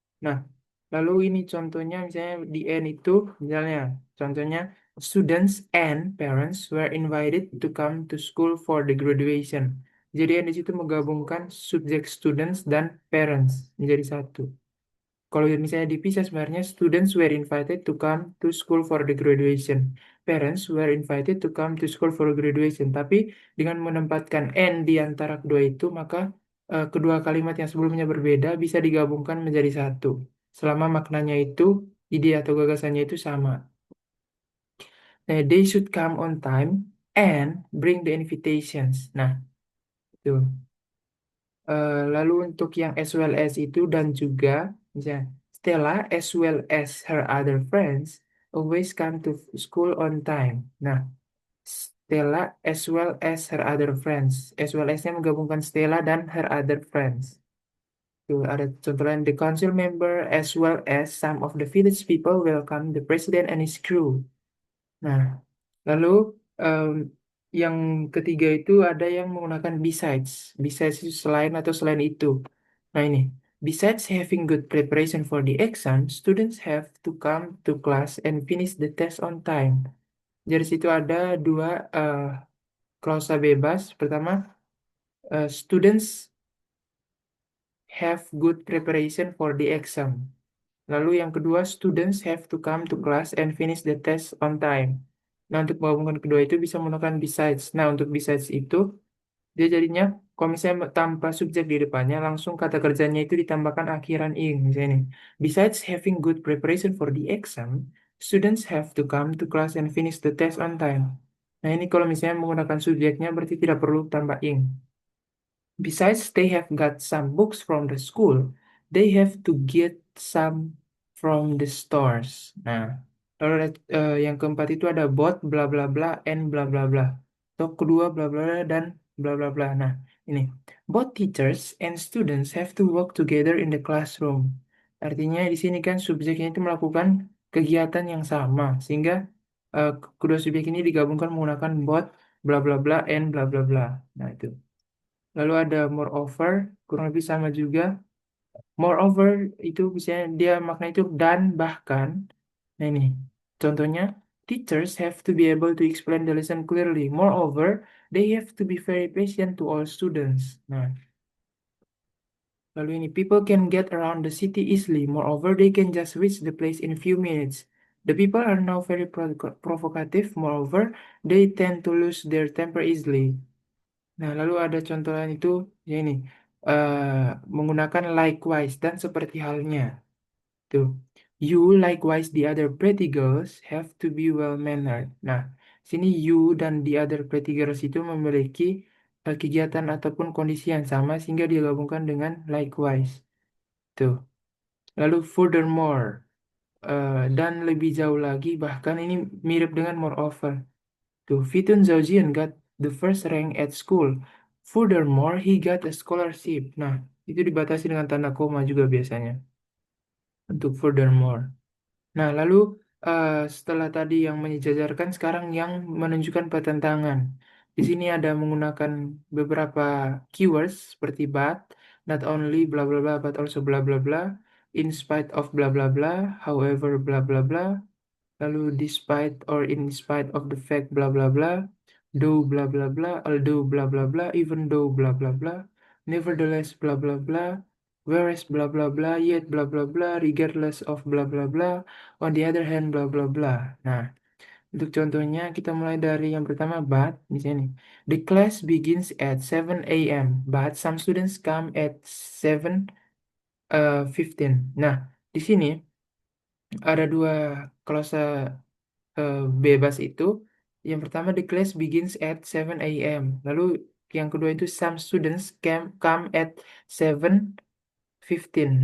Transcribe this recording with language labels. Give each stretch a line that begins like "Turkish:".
Indonesian: Nah, lalu ini contohnya misalnya di and itu, misalnya contohnya
English: students and parents were invited to come to school for the graduation.
Indonesian: Jadi yang di situ menggabungkan subjek students dan parents menjadi satu. Kalau misalnya dipisah sebenarnya
English: students were invited to come to school for the graduation. Parents were invited to come to school for graduation.
Indonesian: Tapi dengan menempatkan and di antara kedua itu, maka kedua kalimat yang sebelumnya berbeda bisa digabungkan menjadi satu. Selama maknanya itu, ide atau gagasannya itu sama.
English: Nah, they should come on time and bring the invitations.
Indonesian: Nah, itu. Lalu untuk yang
English: as well as
Indonesian: itu dan juga misalnya
English: Stella as well as her other friends always come to school on time. Nah, Stella as well as her other friends.
Indonesian: As well as-nya menggabungkan Stella dan
English: her other friends.
Indonesian: Tuh, ada contoh lain.
English: The council member as well as some of the village people welcome the president and his crew.
Indonesian: Nah, lalu em, yang ketiga itu ada yang menggunakan besides. Besides itu selain atau selain itu.
English: Nah ini, besides having good preparation for the exam, students have to come to class and finish the test on time.
Indonesian: Jadi situ ada dua klausa bebas.
English: Pertama, students have good preparation for the exam.
Indonesian: Lalu yang kedua,
English: students have to come to class and finish the test on time.
Indonesian: Nah, untuk menggabungkan kedua itu bisa menggunakan besides. Nah, untuk besides itu, dia jadinya, kalau misalnya tanpa subjek di depannya, langsung kata kerjanya itu ditambahkan akhiran ing. Misalnya nih,
English: besides having good preparation for the exam, students have to come to class and finish the test on time.
Indonesian: Nah, ini kalau misalnya menggunakan subjeknya, berarti tidak perlu tambah ing.
English: Besides, they have got some books from the school. They have to get some from the stores.
Indonesian: Nah, lalu yang keempat itu ada both bla bla bla and bla bla bla. Atau kedua bla bla bla dan bla bla bla. Nah, ini
English: both teachers and students have to work together in the classroom.
Indonesian: Artinya di sini kan subjeknya itu melakukan kegiatan yang sama sehingga kedua subjek ini digabungkan menggunakan both bla bla bla and bla bla bla. Nah, itu. Lalu ada moreover, kurang lebih sama juga. Moreover itu misalnya dia makna itu dan bahkan. Nah ini contohnya,
English: teachers have to be able to explain the lesson clearly. Moreover, they have to be very patient to all students.
Indonesian: Nah, lalu ini
English: people can get around the city easily. Moreover, they can just reach the place in few minutes. The people are now very provocative. Moreover, they tend to lose their temper easily.
Indonesian: Nah, lalu ada contoh lain itu ya ini menggunakan likewise dan seperti halnya. Tuh.
English: You likewise the other pretty girls have to be well mannered.
Indonesian: Nah, sini you dan
English: the other pretty girls
Indonesian: itu memiliki kegiatan ataupun kondisi yang sama sehingga digabungkan dengan likewise. Tuh. Lalu furthermore dan lebih jauh lagi bahkan ini mirip dengan moreover.
English: Tuh, Fitun Zaujian got the first rank at school. Furthermore, he got a scholarship.
Indonesian: Nah, itu dibatasi dengan tanda koma juga biasanya untuk furthermore. Nah, lalu setelah tadi yang menyejajarkan, sekarang yang menunjukkan pertentangan. Di sini ada menggunakan beberapa keywords seperti but, not only bla bla bla, but also bla bla bla, in spite of bla bla bla, however bla bla bla, lalu despite or in spite of the fact bla bla bla, though bla bla bla, although bla bla bla, even though bla bla bla, nevertheless bla bla bla, whereas bla bla bla, yet bla bla bla, regardless of bla bla bla, on the other hand bla bla bla. Nah, untuk contohnya kita mulai dari yang pertama but di sini.
English: The class begins at 7 a.m. but some students come at 7:15.
Indonesian: Nah, di sini ada dua klase bebas itu. Yang pertama,
English: the class begins at 7 a.m.
Indonesian: Lalu yang kedua itu
English: some students come at 7:15.